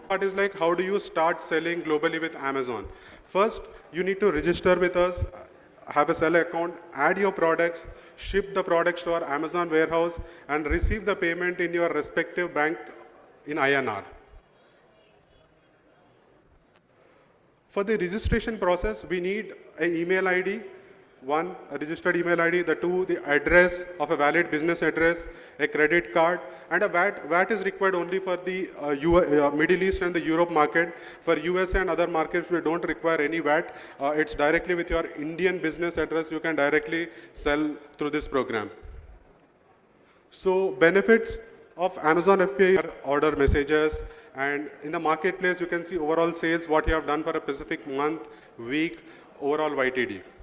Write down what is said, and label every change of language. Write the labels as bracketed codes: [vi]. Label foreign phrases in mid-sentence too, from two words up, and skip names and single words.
[en] Part is like, how do you start selling globally with Amazon? First, you need to register with us, have a seller account, add your products, ship the products to our Amazon warehouse, and receive the payment in your respective bank in INR. For the registration process, we need an email ID. One, a registered email ID, the two, the address of a valid business address, a credit card, and a VAT. VAT is required only for the Middle East and the Europe market. For USA and other markets, we don't require any VAT. It's directly with your Indian business address, you can directly sell through this program. So benefits of Amazon FBA are order messages, and in the marketplace, you can see overall sales, what you have done for a specific month, week, overall YTD.